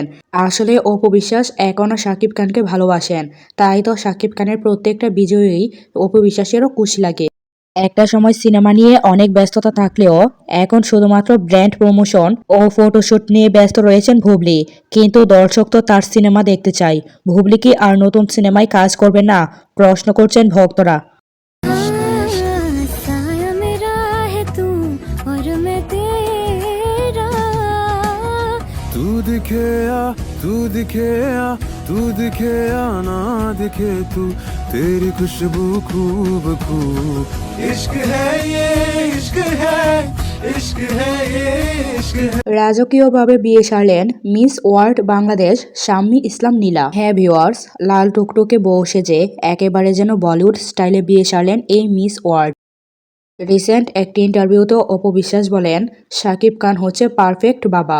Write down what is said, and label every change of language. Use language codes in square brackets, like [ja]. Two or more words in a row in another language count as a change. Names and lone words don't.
[bn] আসলে অপু বিশ্বাস এখনও শাকিব খানকে ভালোবাসেন, তাই তো শাকিব খানের প্রত্যেকটা বিজয়ী অপু বিশ্বাসেরও খুশি লাগে। একটা সময় সিনেমা নিয়ে অনেক ব্যস্ততা থাকলেও এখন শুধুমাত্র [en] brand promotion [bn] ও ফটোশুট নিয়ে ব্যস্ত রয়েছেন বুবলি। কিন্তু দর্শক তো তার সিনেমা দেখতে চায়। বুবলি কি আর নতুন সিনেমায় কাজ করবেন না, প্রশ্ন করছেন ভক্তরা। [hi] साया मेरा है तू और मैं तेरा। तू दिखे या तू दिखे या तू दिखे या ना दिखे तू, तेरी खुशबू खूब खूब। इश्क है ये इश्क है, इश्क है ये इश्क है। [bn] রাজকীয়ভাবে বিয়ে সারলেন মিস ওয়ার্ল্ড বাংলাদেশ শাম্মী ইসলাম নীলা। হ্যাঁ ভিউয়ার্স, লাল টুকটুকে বউ সেজে একেবারে যেন বলিউড স্টাইলে বিয়ে সারলেন এই মিস ওয়ার্ল্ড। রিসেন্ট একটি ইন্টারভিউতে অপু বিশ্বাস বলেন, শাকিব খান হচ্ছে পারফেক্ট বাবা।